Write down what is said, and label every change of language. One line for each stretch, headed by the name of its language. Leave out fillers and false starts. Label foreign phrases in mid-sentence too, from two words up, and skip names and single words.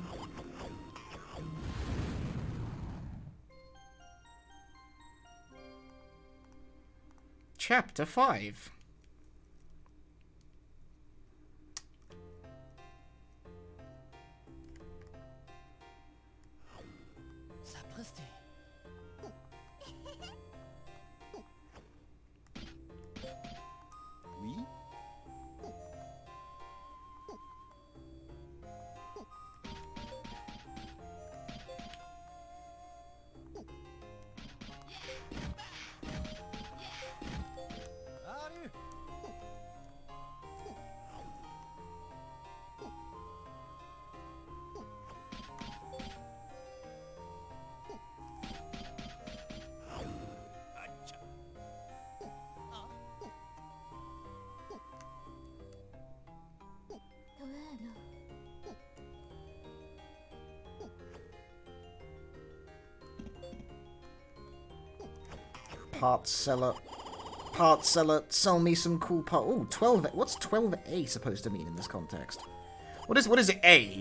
English: Chapter 5.
French: Sapristi. Oui. Salut.
English: Huh?
Japanese: 弱えな
English: Parts seller. Parts seller, sell me some cool part. Oh, 12. What's 12A supposed to mean in this context? What is A?